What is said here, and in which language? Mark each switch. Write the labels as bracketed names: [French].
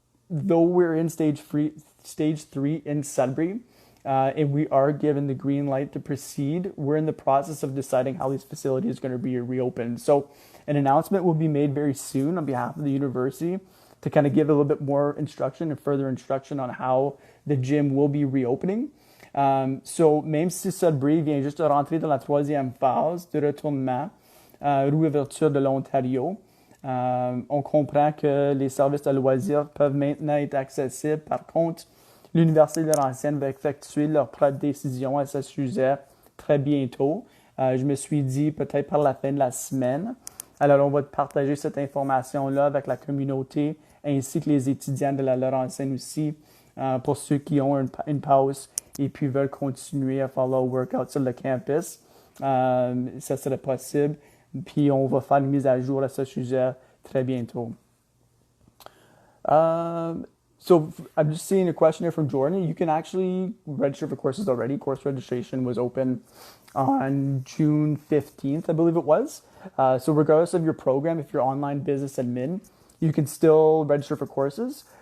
[English] Though we're in stage 3 in Sudbury, and we are given the green light to proceed, we're in the process of deciding how this facility is going to be reopened. So an announcement will be made very soon on behalf of the university to kind of give a little bit more instruction and further instruction on how the gym will be reopening. [French] So même si Sudbury vient juste de rentrer dans la troisième phase de retournement, réouverture de l'Ontario, on comprend que les services de loisirs peuvent maintenant être accessibles. Par contre, l'Université de Laurentian va effectuer leur propre décision à ce sujet très bientôt. Je me suis dit peut-être par la fin de la semaine. Alors, on va partager cette information-là avec la communauté ainsi que les étudiants de la Laurentian aussi, pour ceux qui ont une pause et puis veulent continuer à faire leur workout sur le campus. Ça serait possible. Puis, on va faire une mise à jour à ce sujet très bientôt. [English] So I'm just seeing a question here from Jordan. You can actually register for courses already. Course registration was open on June 15th, I believe it was. So regardless of your program, if you're online business admin, you can still register for courses.